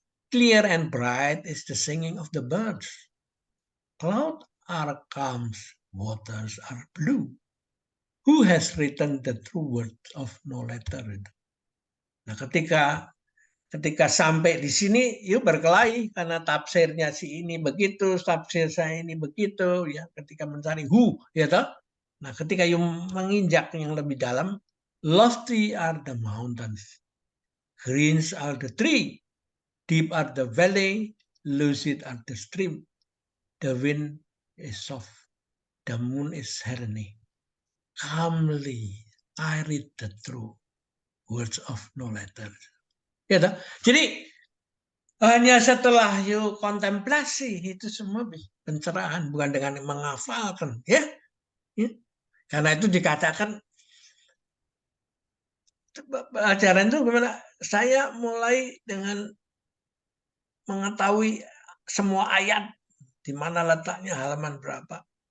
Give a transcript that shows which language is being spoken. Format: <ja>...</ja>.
<en>Clear and bright is the singing of the birds. Clouds are calm, waters are blue. Who has written the true words of no letter?</en> <id>Nah, ketika sampai di sini, yuk berkelahi karena tafsirnya si ini begitu, tafsir saya ini begitu, ya. Ketika mencari ya toh. Nah, ketika yuk menginjak yang lebih dalam,</id> <en>lofty are the mountains, green are the tree, deep are the valley, lucid are the stream, the wind is soft, the moon is heavenly. Calmly I read the true words of no letter.</en> <id>Ya, jadi hanya setelah you kontemplasi itu semua pencerahan, bukan dengan menghafalkan, ya. Karena itu dikatakan ajaran itu gimana? Saya mulai dengan mengetahui semua ayat di mana letaknya, halaman berapa.</id>